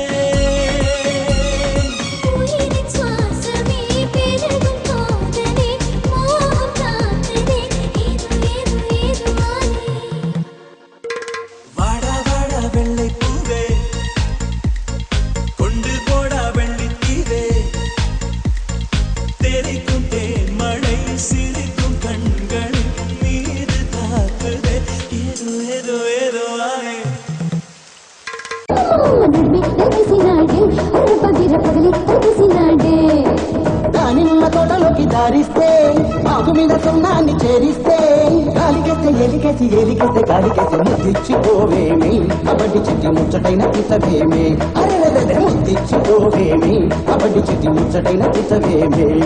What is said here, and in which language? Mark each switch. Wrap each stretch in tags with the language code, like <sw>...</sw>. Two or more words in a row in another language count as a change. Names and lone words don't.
<ta>வாடா வாடா வெள்ளை பூவே கொண்டு போடா வெள்ளி தீவே தெரிக்கும் தேன் மழை சிரிக்கும் கண்கள் மீது தாக்குதே ஏதோ ஏதோ ஏதோ ஆனே</ta> <te>దానిమ్మ తోటలోకి దారిస్తే ఆకు మీద సున్నాన్ని చేరిస్తే గాలికేస్తే ఎలికేసి ఎలికేస్తే గాలికేసి ముద్దిచ్చిపోవేమి కబడ్డీ చిట్టి ముచ్చటైన తిట్టవేమి అరే ముద్దిచ్చిపోవేమి కబడ్డీ చిట్టి ముచ్చటైన తిట్టవేమి</te>